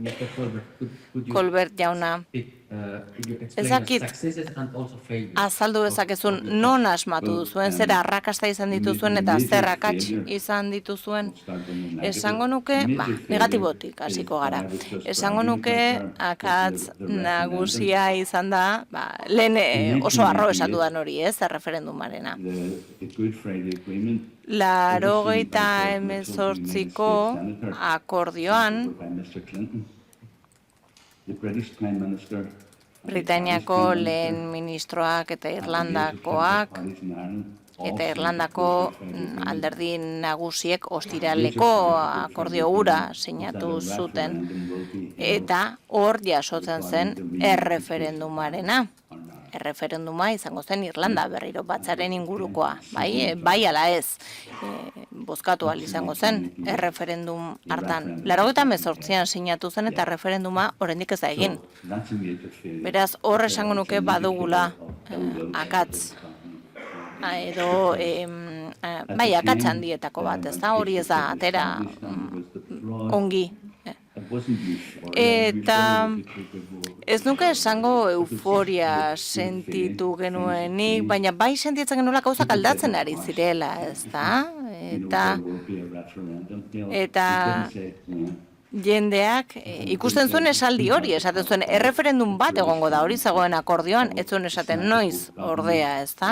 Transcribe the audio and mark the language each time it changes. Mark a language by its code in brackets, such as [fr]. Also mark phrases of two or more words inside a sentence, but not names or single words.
[eu] Colbert jauna, ezakit azaldu dezakezun non asmatu duzuen, zer arrakasta izan dituzuen eta zer akats izan dituzuen. Esango nuke, negatibotik hasiko gara. Esango nuke akats nagusia izan da, lehen oso arro esatu dan hori, ez, referendumarena. [en] the Good Friday Agreement [eu] 88ko akordioan, [en] by Mr. Clinton. The British Prime Minister [eu] Britaniako lehen ministroak eta Irlandakoak, [en] parties in Ireland [eu] eta Irlandako alderdi nagusiek ostiraleko akordio hura sinatu zuten, eta hor jasotzen zen erreferendumarena. Erreferenduma izango zen Irlanda berriro batzaren ingurukoa, bai ala ez, bozkatu ahal izango zen erreferendum hartan. 98an sinatu zen eta erreferenduma oraindik ez da egin. [en] That's a major failure. [eu] Beraz, hor esango nuke badugula akats, edo akats handietako bat, ez da, hori ez da, atera ongi. [en] It wasn't used. [eu] Eta Ez nuke esango euforia sentitu genuenik, baina bai sentitzen genuela gauzak aldatzen ari zirela, ezta? Eta jendeak ikusten zuen esaldi hori, esaten zuen erreferendum bat egongo da, hori zegoen akordioan, ez zuen esaten noiz ordea, ezta?